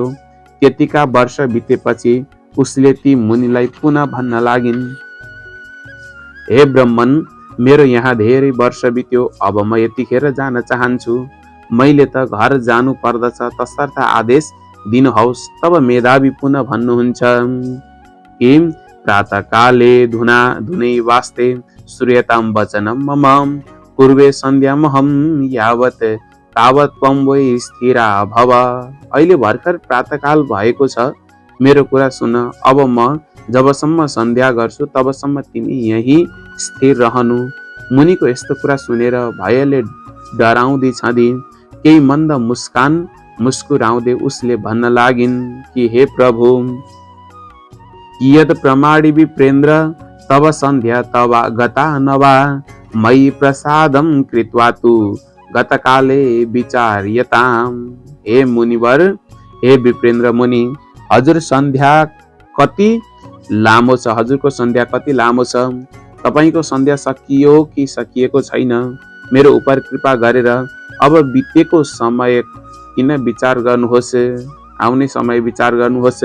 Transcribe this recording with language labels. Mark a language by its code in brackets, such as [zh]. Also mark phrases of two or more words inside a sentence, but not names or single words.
[ne] त्यतिका वर्ष बितेपछि उसले ती मुनिलाई पुनः भन्न लागिन्, हे ब्रह्मन, मेरो यहाँ धेरै वर्ष बित्यो, अब म यतिखेर जान चाहन्छु। मैले त घर जानु पर्दछ, तसर्थ आदेश दिनुहोस्। तब मेधावी पुनः भन्नुहुन्छ कि [sa] प्रातःकाले धुनै वास्ते श्रूयतां वचनं मम पूर्वे सन्ध्यामहं यावत् तावत् त्वं वै स्थिरा भव। [ne] अहिले भर्खर प्रातःकाल भएको छ, मेरो कुरा सुन। अब म जबसम्म सन्ध्या गर्छु तबसम्म तिमी यही स्थिर रहनु। मुनिको यस्तो कुरा सुनेर भयले डराउँदै छँदी केही मन्द मुस्कुराउँदै उसले भन्न लागिन् कि हे प्रभु, [sa] कियत् प्रमाणी विप्रेन्द्र तव सन्ध्या तव गता नवा मयि प्रसादं कृत्वा तु गतकाले विचार्यताम्। [ne] हे मुनिवर, हे विप्रेन्द्र मुनि, हजुर सन्ध्या कति लामो छ? हजुरको सन्ध्या कति लामो छ? तपाईको सन्ध्या सकियो कि सकिएको छैन? मेरो उप कृपा गरेर अब बितेको समय किन विचार गर्नुहोस्, आउने समय विचार गर्नुहोस्।